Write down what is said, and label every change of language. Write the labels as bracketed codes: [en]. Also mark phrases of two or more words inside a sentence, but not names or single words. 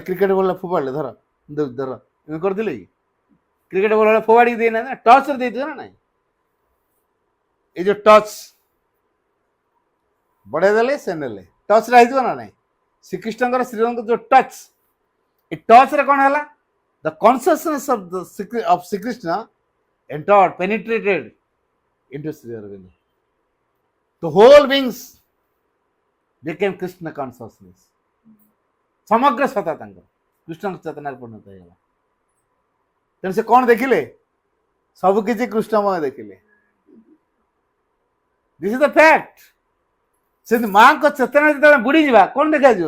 [en] cricket ball [or] ଫୋପାଡ଼ିଲେ, ଧର ଧର ଏମିତି କରିଥିଲେ କି? [en] cricket ball [or] ଫୋପାଡ଼ିକି ଦେଇନା, ଟଚ୍ରେ ଦେଇଥିବ ନା ନାଇଁ? ଏଇ ଯୋଉ ଟଚ୍ ବଢ଼େଇ ଦେଲେ ସେ ନେଲେ, ଟଚ୍ରେ ହେଇଥିବ ନା ନାଇଁ? ଶ୍ରୀକୃଷ୍ଣଙ୍କର ଶ୍ରୀରାମଙ୍କ ଯୋଉ ଟଚ୍, ଏ ଟଚ୍ରେ କ'ଣ ହେଲା? [en] the consciousness of Sri Krishna entered, penetrated into Sri Aurobindo. The whole beings became Krishna consciousness। [or] ସମଗ୍ର ସତ୍ତା ତାଙ୍କର କୃଷ୍ଣଙ୍କ ଚେତନାରେ ପରିଣତ ହେଇଗଲା। ତେଣୁ ସେ କ'ଣ ଦେଖିଲେ? ସବୁ କିଛି କୃଷ୍ଣମୟ ଦେଖିଲେ। [en] this is the fact. [or] ସେମିତି ମାଆଙ୍କ ଚେତନା ଯେତେବେଳେ ବୁଡ଼ିଯିବା, କ'ଣ ଦେଖାଯିବ?